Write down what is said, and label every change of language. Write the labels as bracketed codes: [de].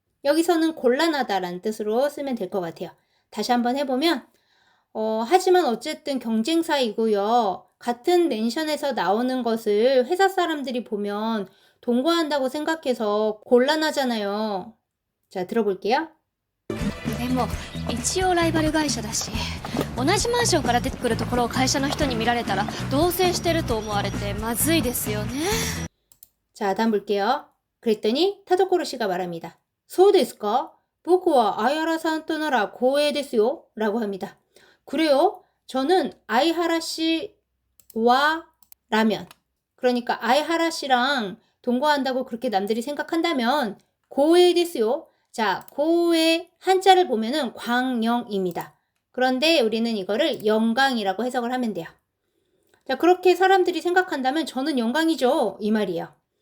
[ko] 여기서는 곤란하다 라는 뜻으로 쓰면 될 것 같아요. 다시 한번 해보면 하지만 어쨌든 경쟁사이고요. 같은 맨션에서 나오는 것을 회사 사람들이 보면 동거한다고 생각해서 곤란하잖아요. 자, 들어볼게요. [ja] でも一応ライバル会社だし、同じマンションから出てくるところを会社の人に見られたら同棲してると思われてまずいですよね。 [ko] 자, 다음 볼게요. 그랬더니 타도코로 씨가 말합니다. [ja] そうですか? 僕は아이하라さんとなら光栄ですよ. [ko] 라고 합니다. 그래요? 저는 아이하라 씨와 라면. 그러니까 아이하라 씨랑 동거한다고 그렇게 남들이 생각한다면 고에 됐어요. 자, 고의 한자를 보면은 광영입니다. 그런데 우리는 이거를 영광이라고 해석을 하면 돼요. 자, 그렇게 사람들이 생각한다면 저는 영광이죠. 이 말이에요.